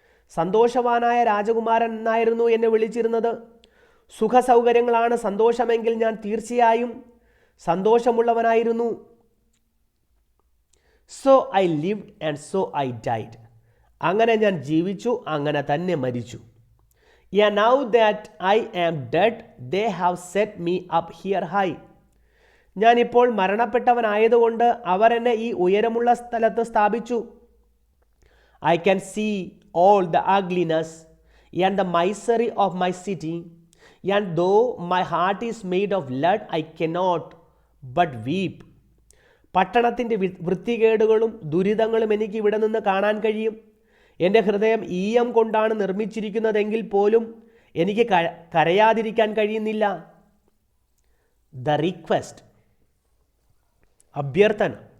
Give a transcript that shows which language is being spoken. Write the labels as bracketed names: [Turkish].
[Malayalam] സന്തോഷവാനായ രാജകുമാരൻ എന്നായിരുന്നു എന്നെ വിളിച്ചിരുന്നത്. സുഖസൗകര്യങ്ങളാണ് സന്തോഷമെങ്കിൽ ഞാൻ തീർച്ചയായും സന്തോഷമുള്ളവനായിരുന്നു. [English] So I lived and so I died. [Malayalam] അങ്ങനെ ഞാൻ ജീവിച്ചു, അങ്ങനെ തന്നെ മരിച്ചു. [English] Yeah, now that I am dead, they have set me up here high. [Malayalam] ഞാനിപ്പോൾ മരണപ്പെട്ടവനായതുകൊണ്ട് അവർ എന്നെ ഈ ഉയരമുള്ള സ്ഥലത്ത് സ്ഥാപിച്ചു. [English] I can see all the ugliness and the misery of my city, and though my heart is made of lead, I cannot but weep. [Malayalam] പട്ടണത്തിൻ്റെ വൃത്തികേടുകളും ദുരിതങ്ങളും എനിക്ക് ഇവിടെ നിന്ന് കാണാൻ കഴിയും. എൻ്റെ ഹൃദയം ഈയം കൊണ്ടാണ് നിർമ്മിച്ചിരിക്കുന്നതെങ്കിൽ പോലും എനിക്ക് കരയാതിരിക്കാൻ കഴിയുന്നില്ല. [English] The request, അഭ്യർത്ഥന.